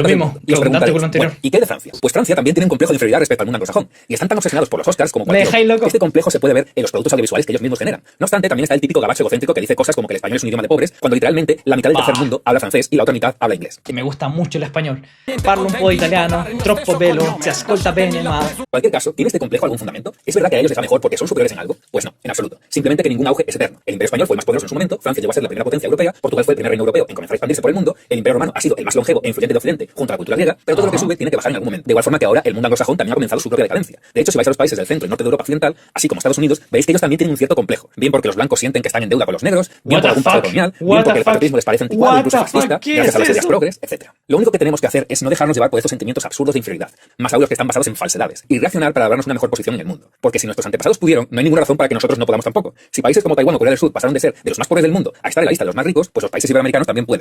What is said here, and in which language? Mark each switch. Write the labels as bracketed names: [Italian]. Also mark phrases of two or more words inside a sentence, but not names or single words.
[Spanish] cortas del mismo, mundo. Y os redundante preguntaréis, con lo anterior. bueno, ¿y qué de Francia? Pues Francia también tiene un complejo de inferioridad respecto al mundo anglosajón. Y están tan obsesionados por los Oscars como Me cualquier dejáis otro. loco. Este complejo se puede ver en los productos audiovisuales que ellos mismos generan. No obstante, también está el típico gabacho egocéntrico que dice cosas como que el español es un idioma de pobres, cuando literalmente la mitad del tercer mundo habla francés y la otra mitad habla inglés. Que me gusta mucho el español. [Italian] Parlo un po' italiano, troppo bello, se ascolta bene, ma... [Spanish] En cualquier caso, ¿tiene este complejo algún fundamento? ¿Es verdad que a ellos les va mejor porque son superiores en algo? Pues no, en absoluto. Simplemente que ningún auge es eterno. El Imperio Español fue el más poderoso en su momento, Francia llegó a ser la primera potencia europea, Portugal fue el primer reino europeo en comenzar a expandirse por el mundo, el Imperio Romano ha sido el más longevo e influyente de Occidente junto a la cultura griega, pero todo lo que sube tiene que bajar en algún momento. De igual forma que ahora el mundo anglosajón también ha comenzado su propia decadencia. De hecho, si vais a los países del centro y norte de Europa occidental, así como Estados Unidos, veis que ellos también tienen un cierto complejo. Bien porque los blancos sienten que están en deuda con los negros, bien [English] What [Spanish] por [English] the [Spanish] algún pasado [English] fuck? [Spanish] colonial, [English] What [Spanish] bien [English] the [Spanish] porque el [English] fuck? [Spanish] patriotismo les parece anticuado, [English] What [Spanish] incluso [English] the [Spanish] fascista, [English] fuck? ¿Qué [Spanish] gracias a las es ideas eso? progres, etc. Lo único que tenemos que hacer es no dejarnos llevar por estos sentimientos absurdos de inferioridad, más aún los que están basados en falsedades, y reaccionar para darnos una mejor posición en el mundo. Porque si nuestros antepasados pudieron, no hay ninguna razón para que nosotros no podamos tampoco. Si países como Taiwán o Corea del Sur pasaron de ser de los más pobres del mundo a estar en la lista de los más ricos, pues los países iberoamericanos también pueden.